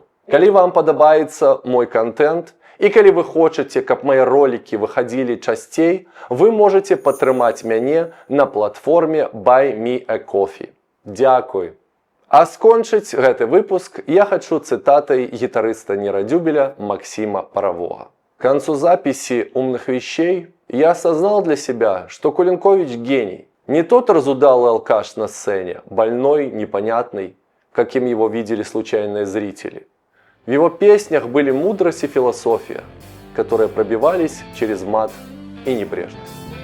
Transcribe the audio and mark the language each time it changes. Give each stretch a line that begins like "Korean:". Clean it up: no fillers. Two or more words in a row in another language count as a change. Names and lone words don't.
Belarusian: Калі вам падабаецца мой контент, і калі вы хочаце, каб мае ролікі выхадзілі часцей, вы можаце падтрымаць мяне на платформе Buy Me a Coffee. Дзякуй. А скончыць гэты выпуск я хачу цытатай гітарыста Нерадзюбеля Максима Парового.
Russian: К концу записи «Умных вещей» я осознал для себя, что Кулинкович гений. Не тот разудалый алкаш на сцене, больной, непонятный, каким его видели случайные зрители. В его песнях были мудрость и философия, которые пробивались через мат и небрежность.